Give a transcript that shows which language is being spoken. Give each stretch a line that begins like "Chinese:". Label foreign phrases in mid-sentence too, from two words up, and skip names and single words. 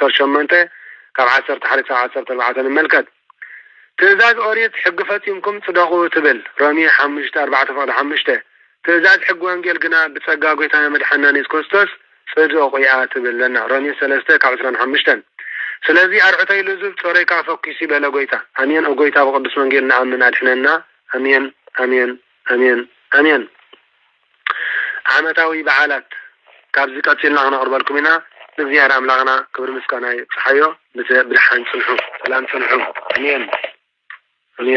Tigrinya: 18:11-14 ንመልከት ትእዛዝ ኦሪት ሕጊ ፈጺምኩም ጽደቁ ትብል ሮሜ 5:4-5 ትእዛዝ ሕጊ ወንጌል ግና ብጸጋ ጎይታና መድኃኒትና ኢየሱስ ክርስቶስ ጽድቁ ኢያ ትብለና ሮሜ 3:25 ስለዚህ አርዑተይ ልዙብ ጾረይ ከዓ ፈኪስ ይበለ ጎይታ አሜን ጎይታ በቅዱስ ወንጌል ንአምን አድሕነና አሜን አሜን አሜን አሜን ዓመታዊ በዓላት ካብዚ ቀፂልና ክነቅርበልኩም ኢና እግዚአብሔር አምላክና ክብር ምስጋና ይጽሐዮ ብድሓን ጽንሑ ሰላም ጽንሑ አሜን አሜን